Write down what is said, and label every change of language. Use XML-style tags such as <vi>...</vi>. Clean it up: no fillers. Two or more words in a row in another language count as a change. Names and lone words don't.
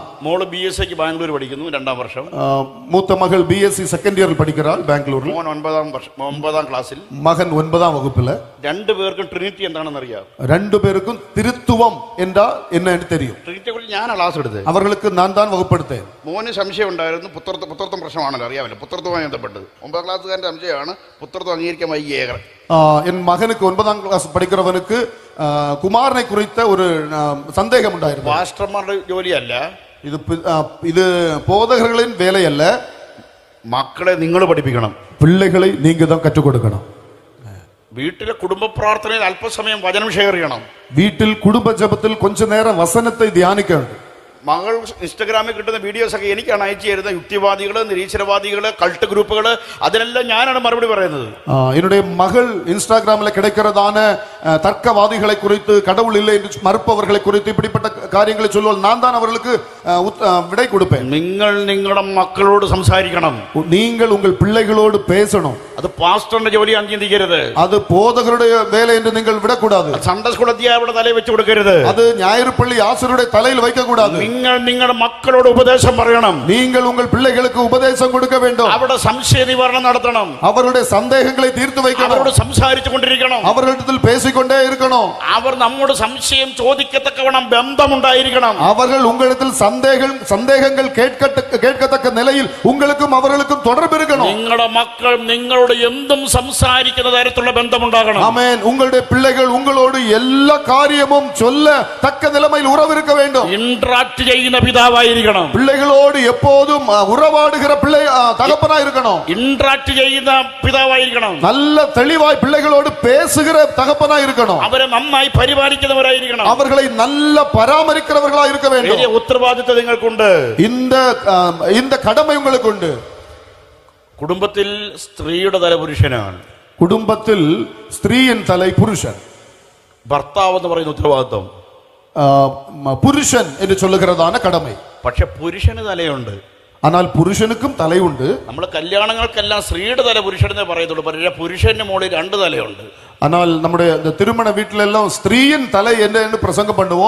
<ml>മോള് BSc ബാംഗ്ലൂർ പഠിക്കുന്നു, 2ാം വർഷം.</ml> <ta>மூத்த மகள் BSc</ta> <en>second year</en> <ta>படிக்கிறாள் பெங்களூரில்.</ta> <ml>മോൻ 9ാം ക്ലാസ്സിൽ.</ml> <ta>மகன் 9ஆம் வகுப்புல.</ta> <ml>2 പേർക്കും ട്രിനിറ്റി എന്താണെന്ന് അറിയാം.</ml> <ta>2 பேருக்கும் திருத்துவம் என்றால் என்னன்னு தெரியும்.</ta> <ml>ട്രിനിറ്റിയെ കുറിച്ച് ഞാൻ ക്ലാസ് എടുത്തത്.</ml> <ta>அவர்களுக்கு நான் தான் வகுப்படுத்தேன்.</ta> <ml>മോന് സംശയം ഉണ്ടായിരുന്നു. പുത്രത്വം പ്രശ്നമാണല്ലോ, അറിയാമല്ലോ. പുത്രത്വമായി ബന്ധപ്പെട്ടത് 9ാം ക്ലാസ്സുകാരന്റെ സംശയമാണ് പുത്രത്വം അംഗീകരിക്കാൻ വൈകിയേറെ.</ml> <ta>என் மகனுக்கு 9ஆம் கிளாஸ் படிக்கிறவனுக்கு குமாரனை குறித்த ஒரு சந்தேகம் உண்டாயிருந்தது.</ta> <ml>പാസ്റ്റർമാരുടെ ജോലിയല്ല</ml> <ta>இது போதகர்களின் வேலை அல்ல.</ta> <ml>മക്കളെ നിങ്ങൾ പഠിപ്പിക്കണം.</ml> <ta>பிள்ளைகளை நீங்க தான் கற்றுக் கொடுக்கணும்.</ta> <ml>വീട്ടിലെ കുടുംബ പ്രാർത്ഥനയിൽ അല്പസമയം വചനം ഷെയർ ചെയ്യണം.</ml> <ta>வீட்டில் குடும்ப ஜெபத்தில் கொஞ்ச நேரம் வசனத்தை தியானிக்க வேண்டும்.</ta> <ml>മകൾ ഇൻസ്റ്റഗ്രാമിൽ കിട്ടുന്ന വീഡിയോസ് ഒക്കെ എനിക്കാണ് അയച്ചു തരുന്ന. യുക്തിവാദികള്, നിരീശ്വരവാദികള്,</ml> <en>cult groups,</en> <ml>അതിനെല്ലാം ഞാനാണ് മറുപടി പറയുന്നത്.</ml> <ta>என்னுடைய மகள் இன்ஸ்டாகிராமில் கிடைக்கிறதான தர்க்கவாதிகளை குறித்து, கடவுள் இல்லை என்று மறுப்பவர்களை குறித்து இப்படிப்பட்ட காரியங்களை சொல்லுவாள். நான் தான் அவர்களுக்கு விடை கொடுப்பேன்.</ta> <ml>നിങ്ങൾ നിങ്ങളുടെ മക്കളോട് സംസാരിക്കണം.</ml> <ta>நீங்கள் உங்கள் பிள்ளைகளோடு பேசணும்.</ta> <ml>അത് പാസ്റ്ററിന്റെ ജോലി അംഗീകരിക്കരുത്.</ml> <ta>அது போதகருடைய வேலை என்று நீங்கள் விடக்கூடாது.</ta> <en>Sunday school</en> <ml>അധ്യാപകരുടെ തലയിൽ വെച്ച് കൊടുക്കരുത്.</ml> <ta>அது ஞாயிறுப்பள்ளி ஆசிரியருடைய தலையில் வைக்க கூடாது.</ta> <ml>നിങ്ങൾ നിങ്ങളുടെ മക്കളോട് ഉപദേശം പറയണം.</ml> <ta>நீங்கள் உங்கள் பிள்ளைகளுக்கு உபதேசம் கொடுக்க வேண்டும்.</ta> <ml>അവരുടെ സംശയ നിവാരണം നടത്തണം.</ml> <ta>அவருடைய சந்தேகங்களை தீர்த்து வைக்கணும்.</ta> <ml>അവരോട് സംസാരിച്ചു കൊണ്ടിരിക്കണം.</ml> <ta>அவர்களிடத்தில் பேசிக்கொண்டே இருக்கணும்.</ta> <ml>അവർ നമ്മോട് സംശയം ചോദിക്കത്തക്കവണ്ണം ബന്ധമുണ്ടായിരിക്കണം.</ml> <ta>அவர்கள் உங்களிடத்தில் சந்தேகங்கள் கேட்கத்தக்க நிலையில் உங்களுக்கும் அவர்களுக்கும் தொடர்பு இருக்கணும்.</ta> <ml>നിങ്ങളുടെ മക്കൾ നിങ്ങളോട് എന്തും സംസാരിക്കുന്ന തരത്തിലുള്ള ബന്ധമുണ്ടാകണം.</ml> <ta>ஆமென். உங்களுடைய பிள்ளைகள் உங்களோடு எல்லா காரியமும் சொல்ல தக்க நிலைமையில் உறவு இருக்க வேண்டும்.</ta> <ml>ഇന്ററാക്ട് ചെയ്യുന്ന പിതാവായിരിക്കണം.</ml> <ta>பிள்ளைகளோடு எப்போதும் உறவாடுகிற பிள்ளை தகப்பனா இருக்கணும்.</ta> <ml>ഇന്ററാക്ട് ചെയ്യുന്ന പിതാവായിരിക്കണം.</ml> <ta>நல்ல தெளிவாய் பிள்ளைகளோடு பேசுகிற தகப்பனா இருக்கணும்.</ta> <ml>അവരെ നന്നായി പരിപാലിക്കുന്നവരായിരിക്കണം.</ml> <ta>அவர்களை நல்ல பராமரிக்கிறவர்களா இருக்க வேண்டும்.</ta> <ml>വലിയ ഉത്തരവാദിത്വം നിങ്ങൾക്കുണ്ട്.</ml> <ta>இந்த கடமை உங்களுக்கு உண்டு.</ta> <ml>കുടുംബത്തിൽ സ്ത്രീയുടെ തല പുരുഷനാണ്.</ml> <ta>குடும்பத்தில் ஸ்திரீயின் தலை புருஷன்.</ta> <ml>ഭർത്താവ് എന്ന് പറയുന്ന ഉത്തരവാദിത്വം</ml> <ta>புருஷன் என்று சொல்லுகிறதான கடமை.</ta> <ml>പക്ഷെ പുരുഷന് തലയുണ്ട്.</ml> <ta>ஆனால் புருஷனுக்கும் தலை உண்டு.</ta> <ml>നമ്മൾ കല്യാണങ്ങൾക്കെല്ലാം സ്ത്രീയുടെ തല പുരുഷനെ പറയത്തുള്ളൂ. പക്ഷേ പുരുഷന്റെ മുകളിൽ രണ്ട് തലയുണ്ട്.</ml> <ta>ஆனால் நம்முடைய இந்த திருமண வீட்டில எல்லாம் ஸ்திரீயின் தலை என்று பிரசங்கம் பண்ணுவோம்.</ta>